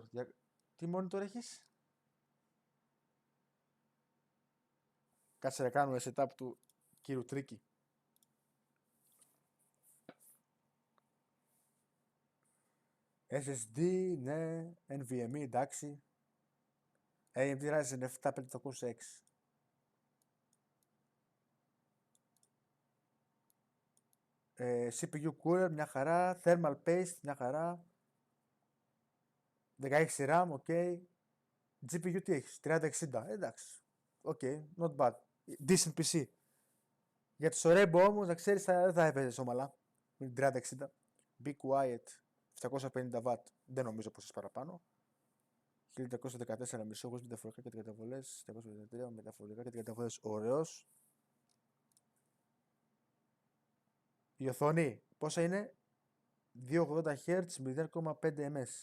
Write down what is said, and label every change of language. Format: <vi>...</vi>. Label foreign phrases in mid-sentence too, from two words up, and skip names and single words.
<el>Τι monitor έχεις? Κάτσε να κάνουμε setup του κύριου Τρίκη. SSD, ναι. NVMe, εντάξει. AMD Ryzen 7 506.</el> <en>CPU cooler,</en> <el>μια χαρά.</el> <en>Thermal paste,</en> <el>μια χαρά. 16</el> <en>RAM, ok.</en> <el>GPU τι έχεις, 3060, εντάξει. Οκ,</el> <en>not bad. Decent PC.</en> <el>Για το Rainbow όμως, να ξέρεις, δεν θα έπαιζες όμαλα. Με την 3060. Be quiet, 750W. Δεν νομίζω πως παραπάνω. 1314 μισό, μεταφορικά και καταβολές. 753 μεταφορικά και καταβολές. Ωραίος. Η οθόνη, πόσα είναι? 280 Hz, 0,5 ms.</el>